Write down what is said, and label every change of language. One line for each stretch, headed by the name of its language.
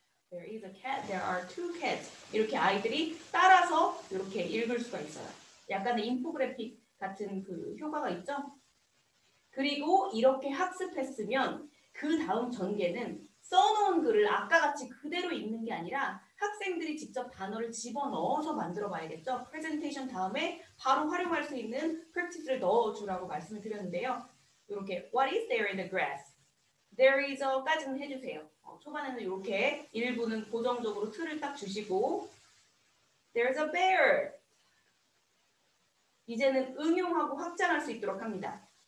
English: There is a cat, there are two cats.
Korean: 이렇게 아이들이 따라서 이렇게 읽을 수가 있어요. 약간의 인포그래픽 같은 그 효과가 있죠. 그리고 이렇게 학습했으면 그 다음 전개는 써놓은 글을 아까 같이 그대로 읽는 게 아니라 학생들이 직접 단어를 집어넣어서 만들어 봐야겠죠. 프레젠테이션 다음에 바로 활용할 수 있는 프랙티스를 넣어주라고 말씀을 드렸는데요. 이렇게
English: What is there in the grass? There is a
Korean: 까지는 해주세요. 초반에는 이렇게 일부는 고정적으로 틀을 딱 주시고
English: There's a bear.
Korean: 이제는 응용하고 확장할 수 있도록 합니다.